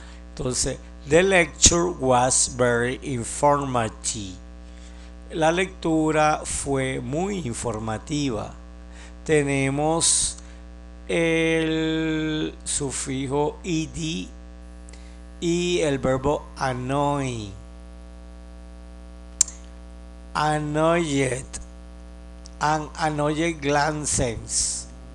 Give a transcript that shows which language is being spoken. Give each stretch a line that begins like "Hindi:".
Spanish: Entonces,
English: the lecture was very informative.
Spanish: La lectura fue muy informativa. Tenemos el sufijo ed y el verbo annoy.
English: Annoyed, an annoyed glances.